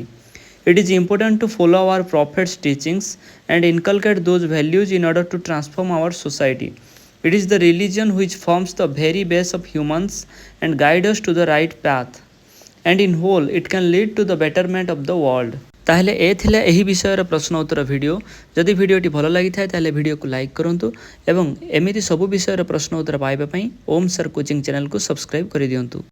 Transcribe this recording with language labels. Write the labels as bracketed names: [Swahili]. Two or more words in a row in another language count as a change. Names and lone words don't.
[English] It is important to follow our prophet's teachings and inculcate those values in order to transform our society. It is the religion which forms the very base of humans and guide us to the right path. And in whole it can lead to the betterment of the world. [Odia] ତାହାଲେ ଏ ଥିଲା ଏହି ବିଷୟର ପ୍ରଶ୍ନ ଉତ୍ତର ଭିଡିଓ. ଯଦି ଭିଡିଓଟି ଭଲ ଲାଗି ଥାଏ ତାହାଲେ ଭିଡିଓ କୁ ଲାଇକ କରନ୍ତୁ ଏବଂ ଏମିତି ସବୁ ବିଷୟର ପ୍ରଶ୍ନ ଉତ୍ତର ପାଇବା ପାଇଁ ଓମ ସର କୋଚିଂ ଚ୍ୟାନେଲ କୁ ସବସ୍କ୍ରାଇବ କରି ଦିଅନ୍ତୁ.